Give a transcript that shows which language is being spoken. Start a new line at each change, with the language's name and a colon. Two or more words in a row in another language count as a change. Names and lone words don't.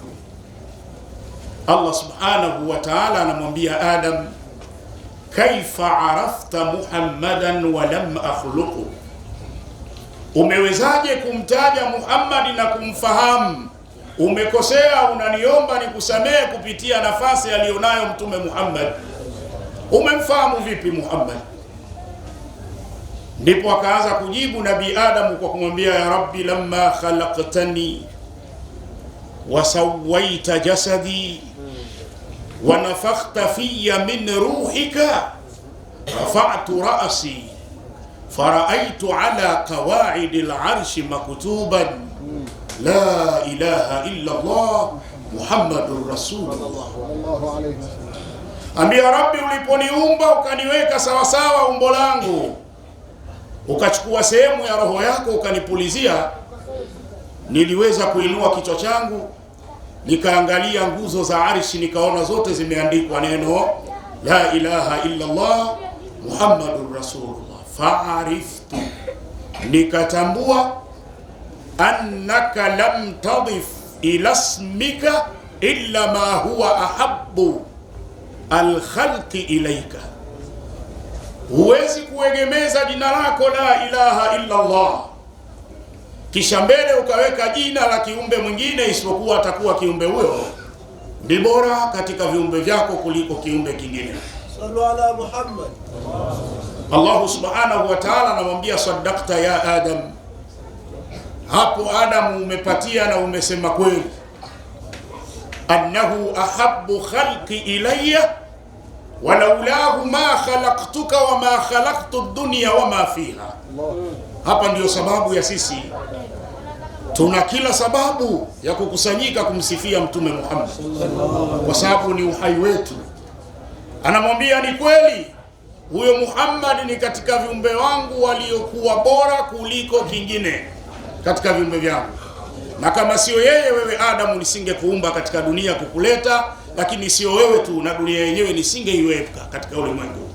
Arabic: الله سبحانه وتعالى
Swahili: anamwambia Adam,
Arabic: كيف عرفت محمدا ولم أخلقه,
Swahili: umewezaje kumtaja Muhammad na kumfahamu? Umekosea, unaniomba nikusamehe kupitia nafasi aliyonayo Mtume Muhammad. Umemfahamu vipi Muhammad? Ndipo akaanza kujibu Nabii Adamu kwa kumwambia,
Arabic: يا رب، لما خلقتني وسويت جسدي ونفخت في من روحك رفعت رأسي فرأيت على قواعد العرش مكتوبا لا إله إلا الله محمد رسول الله.
Swahili: Ambia Rabbi, uliponiumba ukaniweka sawasawa umbo langu, ukachukua sehemu ya roho yako ukanipulizia, niliweza kuinua kichwa changu nikaangalia nguzo za arshi, nikaona zote zimeandikwa neno
Arabic: لا إله إلا الله محمد رسول الله.
Swahili: Fa'ariftu, nikatambua,
Arabic: أنك لم تضف إلى اسمك إلا ما هو أحب الخلق إليك,
Swahili: huwezi kuegemeza jina lako
Arabic: لا إله إلا الله
Swahili: kisha mbele ukaweka jina la kiumbe mwingine isipokuwa atakuwa kiumbe huyo ni bora katika viumbe vyako kuliko kiumbe kingine.
Arabic: صلوا على محمد. الله سبحانه وتعالى
Swahili: anamwambia,
Arabic: صدقت يا آدم,
Swahili: hapo Adam umepatia na umesema kweli,
Arabic: أنه أحب الخلق إلي ولولاه ما خلقتك وما خلقت الدنيا وما فيها.
Swahili: Hapa ndiyo sababu ya sisi tuna kila sababu ya kukusanyika kumsifia Mtume Muhammad, kwa sababu ni uhai wetu. Anamwambia ni kweli, huyo Muhammad ni katika viumbe wangu waliokuwa bora kuliko kingine katika viumbe vyangu, na kama sio yeye wewe Adamu nisingekuumba katika dunia kukuleta, lakini sio wewe tu, na dunia yenyewe nisingeiweka katika ulimwengu.